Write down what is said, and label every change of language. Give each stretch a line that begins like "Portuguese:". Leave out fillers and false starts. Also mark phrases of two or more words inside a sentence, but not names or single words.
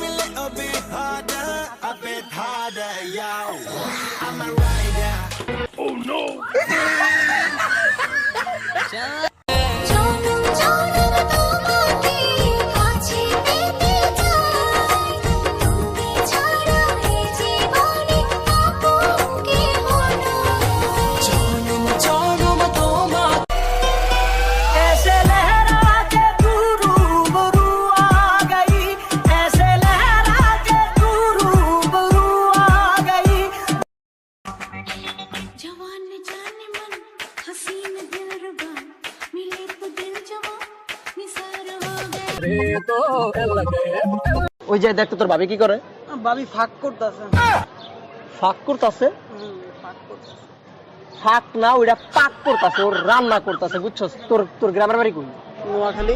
Bangla: জনম জনম তোমাকে কাছে পেতে চাই, তুমি ছাড়া এই জীবনে আপন কেহ নাই। জনম জনম তোমার
Hindi: ऐसे लहरा के तू रूबरू आ गई, ऐसे लहरा के तू रूबरू आ गई। जवान जाने मन हसीन दिलरुबा, मिले तो दिल जवां निसार हो गए।
Bangla: ওই যে দেখ তো তোর ভাবি কি করে? ভাবি ফাঁক করতেছে। ফাঁক করতেছে? ফাঁক না, ওইটা পাক করতেছে, ওর রান্না করতেছে, বুঝছস? তোর গ্রামের বাড়ি কই? নোয়াখালী।